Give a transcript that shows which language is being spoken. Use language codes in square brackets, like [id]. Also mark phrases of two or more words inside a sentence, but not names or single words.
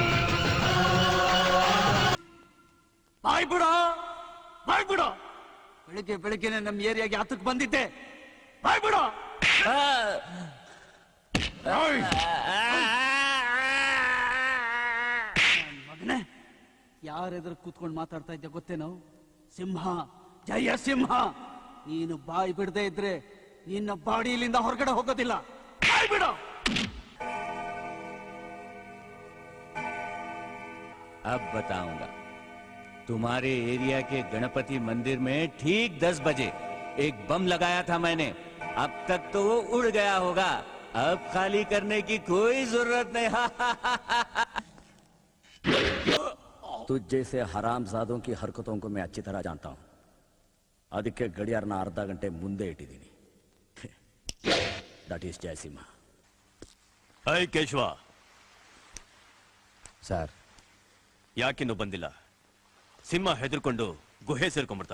[kn] ಬಾಯ್ ಬಿಡೋ ಬೆಳಿಗ್ಗೆ ಬೆಳಿಗ್ಗೆನೆ ನಮ್ಮ ಏರಿಯಾಗೆ ಹತ್ತಕ್ಕೆ ಬಂದಿದ್ದೆ ಬಾಯ್ ಬಿಡೋ ಮಗನೇ ಯಾರೆದುರು ಕೂತ್ಕೊಂಡು ಮಾತಾಡ್ತಾ ಇದ್ದೆ ಗೊತ್ತೇನೋ ಸಿಂಹ ಜಯ ಸಿಂಹ ನೀನು ಬಾಯಿ ಬಿಡದೆ ಇದ್ರೆ ನಿನ್ನ ಬಾಡಿಯಿಂದ ಹೊರಗಡೆ ಹೋಗೋದಿಲ್ಲ ಬಾಯ್ ಬಿಡೋ [hi] अब बताऊंगा तुम्हारे एरिया के गणपति मंदिर में ठीक 10 बजे एक बम लगाया था मैंने अब तक तो वो उड़ गया होगा अब खाली करने की कोई जरूरत नहीं तुझ जैसे हरामजादों की हरकतों को मैं अच्छी तरह जानता हूं [kn] ಅದಕ್ಕೆ ಗಡಿಯಾರನ ಅರ್ಧ ಗಂಟೆ ಮುಂದೆ ಇಟ್ಟಿದ್ದೀನಿ [en] that is [hi] ಜಯಸಿಂಹ [kn] ಹೈ ಕೇಶವ ಸರ್ ಯಾಕಿನ್ನೂ ಬಂದಿಲ್ಲ ಸಿಂಹ ಹೆದರ್ಕೊಂಡು ಗುಹೆ ಸೇರ್ಕೊಂಡ್ಬಿಡ್ತಾ